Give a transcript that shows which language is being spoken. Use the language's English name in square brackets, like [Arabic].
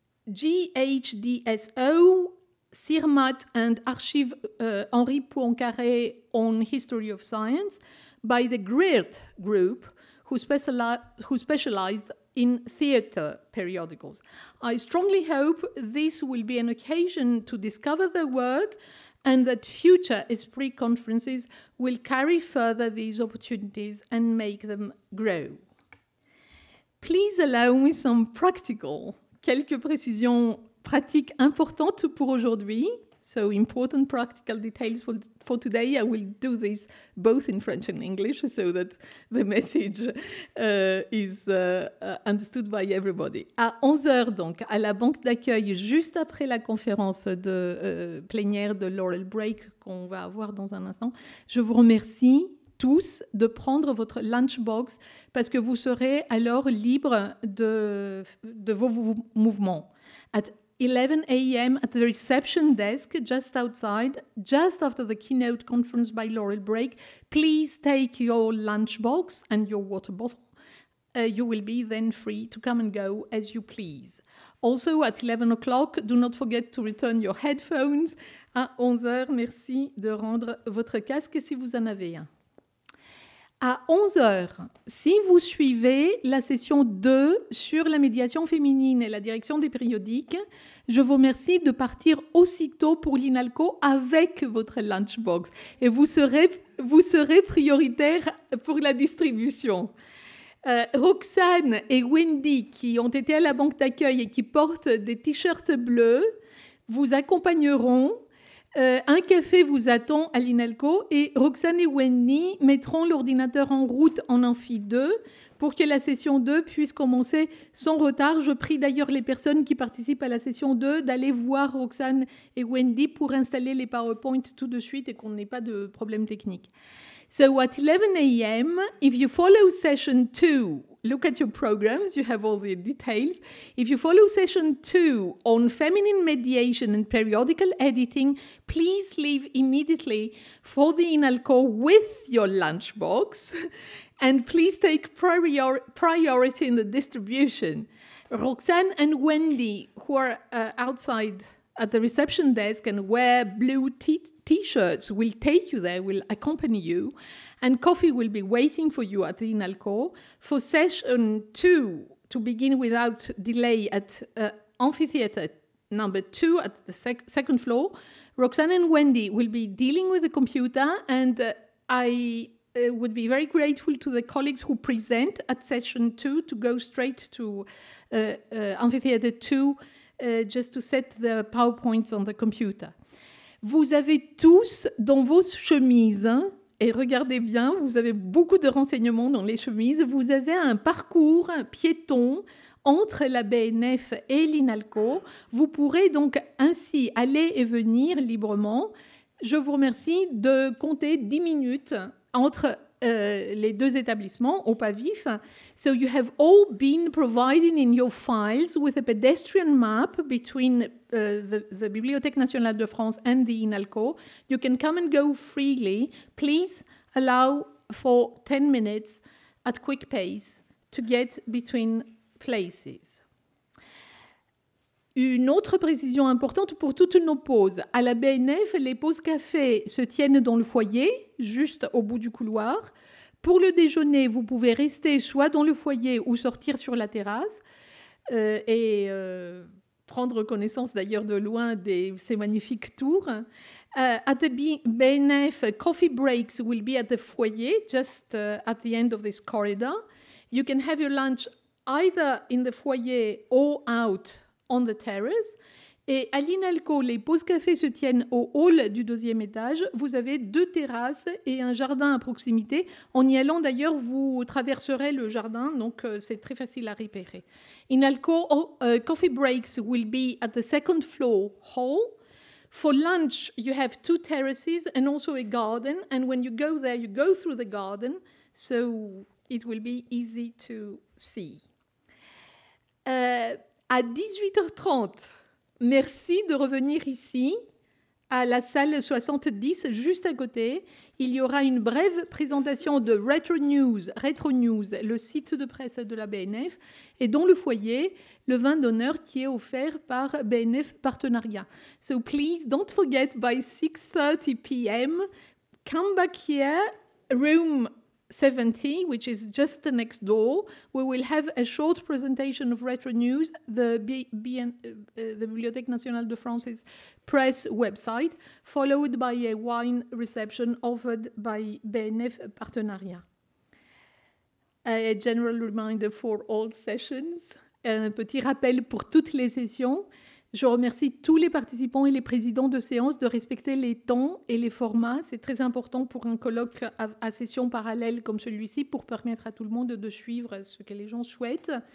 [English] GHDSO, CIRMAT and Archive Henri Poincaré on History of Science, by the GRIRT group, who specialized in theatre periodicals. I strongly hope this will be an occasion to discover their work and that future Esprit conferences will carry further these opportunities and make them grow. Please allow me some [French] quelques précisions pratiques importantes pour aujourd'hui. [English] So important practical details for today. I will do this both in French and English so that the message is understood by everybody. [French] À 11h, donc, à la banque d'accueil, juste après la conférence de plénière de Laurel Brake qu'on va avoir dans un instant, je vous remercie tous de prendre votre lunchbox parce que vous serez alors libre de vos mouvements. [English] At 11 a.m. at the reception desk just outside, just after the keynote conference by Laurel Brake, please take your lunchbox and your water bottle. You will be then free to come and go as you please. Also, at 11 o'clock, do not forget to return your headphones. [French] À 11h, merci de rendre votre casque si vous en avez un. À 11h, si vous suivez la session 2 sur la médiation féminine et la direction des périodiques, je vous remercie de partir aussitôt pour l'INALCO avec votre lunchbox et vous serez prioritaire pour la distribution. Roxane et Wendy, qui ont été à la banque d'accueil et qui portent des t-shirts bleus, vous accompagneront. Un café vous attend à l'INALCO et Roxane et Wendy mettront l'ordinateur en route en amphi 2 pour que la session 2 puisse commencer sans retard. Je prie d'ailleurs les personnes qui participent à la session 2 d'aller voir Roxane et Wendy pour installer les PowerPoint tout de suite et qu'on n'ait pas de problème technique. [English] So at 11 a.m., if you follow session 2, look at your programs, you have all the details. If you follow session 2 on feminine mediation and periodical editing, please leave immediately for the INALCO with your lunchbox and please take priority in the distribution. Roxane and Wendy, who are outside at the reception desk and wear blue t-shirts, will take you there, will accompany you, and coffee will be waiting for you at the INALCO. For session 2, to begin without delay at amphitheater number 2 at the second floor, Roxane and Wendy will be dealing with the computer, and I would be very grateful to the colleagues who present at session 2 to go straight to amphitheater 2 just to set the PowerPoints on the computer. [French] Vous avez tous dans vos chemises, et regardez bien, vous avez beaucoup de renseignements dans les chemises, vous avez un parcours piéton entre la BNF et l'INALCO. Vous pourrez donc ainsi aller et venir librement. Je vous remercie de compter 10 minutes entre les deux établissements au pas vif. [English] So you have all been provided in your files with a pedestrian map between the Bibliothèque nationale de France and the INALCO. You can come and go freely. Please allow for 10 minutes at quick pace to get between places. [French] Une autre précision importante pour toutes nos pauses. À la BNF, les pauses café se tiennent dans le foyer, juste au bout du couloir. Pour le déjeuner, vous pouvez rester soit dans le foyer ou sortir sur la terrasse et prendre connaissance d'ailleurs de loin de ces magnifiques tours. [English] At the BNF, coffee breaks will be at the foyer, just at the end of this corridor. You can have your lunch either in the foyer or out on the terrace. [French] Et à l'INALCO, les pauses café se tiennent au hall du 2e étage. Vous avez 2 terrasses et un jardin à proximité. En y allant, d'ailleurs, vous traverserez le jardin, donc c'est très facile à repérer. [English] INALCO coffee breaks will be at the 2nd floor hall. For lunch, you have 2 terraces and also a garden. And when you go there, you go through the garden, so it will be easy to see. [French] À 18h30, merci de revenir ici, à la salle 70, juste à côté. Il y aura une brève présentation de Retro News, le site de presse de la BNF, et dans le foyer, le vin d'honneur qui est offert par BNF Partenariat. [English] So please don't forget, by 6:30 p.m., come back here, room 70, which is just the next door. We will have a short presentation of Retro News, the Bibliothèque nationale de France's press website, followed by a wine reception offered by BNF Partenariat. A general reminder for all sessions, [French] un petit rappel pour toutes les sessions. Je remercie tous les participants et les présidents de séance de respecter les temps et les formats. C'est très important pour un colloque à session parallèle comme celui-ci pour permettre à tout le monde de suivre ce que les gens souhaitent.